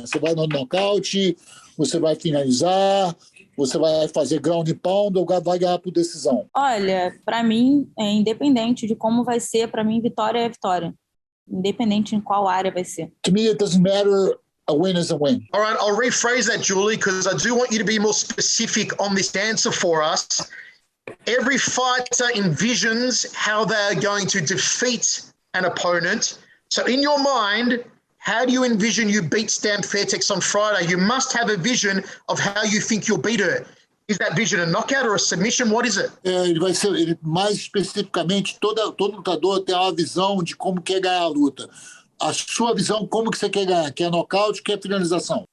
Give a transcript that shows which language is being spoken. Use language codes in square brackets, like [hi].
[pt] Você vai no nocaute, você vai finalizar, você vai fazer ground and pound ou vai ganhar por decisão? Olha, para mim, independente de como vai ser, para mim, vitória é vitória. Independente em qual área vai ser. [en] To me, it doesn't matter. A win is a win. All right, I'll rephrase that, Julie, because I do want you to be more specific on this answer for us. Every fighter envisions how they're going to defeat an opponent. So in your mind, how do you envision you beat Stamp Fairtex on Friday? You must have a vision of how you think you'll beat her. Is that vision a knockout or a submission? What is it? [pt] Ele vai ser, mais especificamente, todo lutador tem uma visão de como quer ganhar a luta. A sua visão, como que você quer ganhar? Quer nocaute, quer finalização?